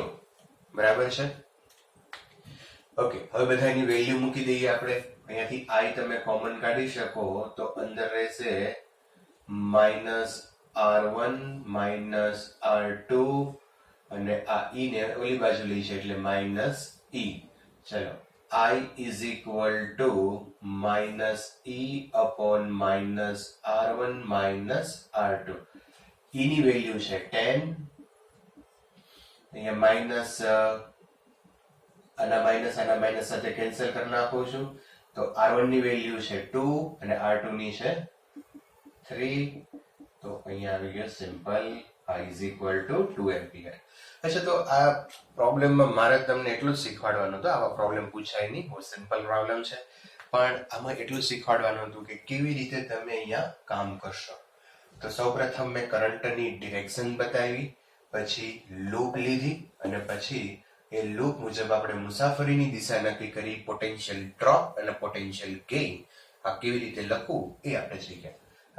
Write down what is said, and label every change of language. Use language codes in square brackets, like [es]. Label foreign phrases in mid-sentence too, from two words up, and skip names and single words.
[gu] બરાબર છે? ઓકે, હવે બધાની વેલ્યુ મૂકી દઈએ આપણે. અહીંયાથી i તમે કોમન કાઢી શકો તો અંદર રહેશે -r1 -r2 અને આ e ને ઓલી બાજુ લઈ છે એટલે -e. ચલો, [en] i is equal to -e upon -r1 -r2. [gu] e ની વેલ્યુ છે 10. અહીંયા માઇનસ આના માઇનસ સાથે કેન્સલ કરી નાખું છું તો r1 ની વેલ્યુ છે 2 અને r2 ની છે 3. તો અહીંયા આવી ગયો સિમ્પલ [en] i is equal to 2 [gu] એમ્પિયર. અચ્છા, તો આ પ્રોબ્લેમમાં મારે તમને એટલું જ શીખવાડવાનું હતું. આવા પ્રોબ્લેમ પૂછાય નહીં, બહુ સિમ્પલ પ્રોબ્લેમ છે, પણ આમાં એટલું શીખવાડવાનું હતું કે કેવી રીતે તમે અહીંયા કામ કરશો. તો સૌપ્રથમ મેં કરંટની ડિરેક્શન બતાવી, પછી લૂપ લીધી અને પછી એ લૂપ મુજબ આપણે મુસાફરીની દિશા નક્કી કરી, પોટેન્શિયલ ડ્રોપ અને પોટેન્શિયલ ગેઇન આ કેવી રીતે લખવું એ આપણે શીખ્યા.